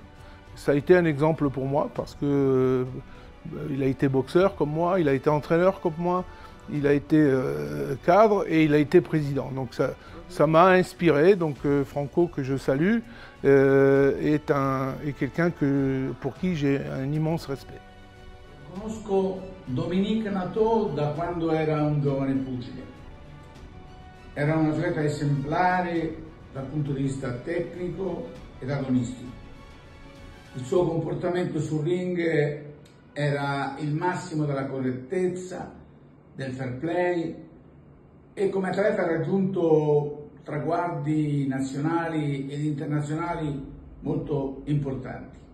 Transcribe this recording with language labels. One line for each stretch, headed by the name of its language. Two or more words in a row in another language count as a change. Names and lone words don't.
French: Ça a été un exemple pour moi parce que il a été boxeur comme moi, il a été entraîneur comme moi, il a été cadre et il a été président. Donc ça m'a inspiré. Donc Franco, que je salue, est quelqu'un pour qui j'ai un immense respect.
Italian: Conosco Dominique Nato da quando era un giovane pugile. Era un atleta esemplare dal punto di vista tecnico ed agonistico. Il suo comportamento sul ring era il massimo della correttezza, del
English: fair play
Italian: e come atleta ha raggiunto traguardi nazionali ed internazionali molto importanti.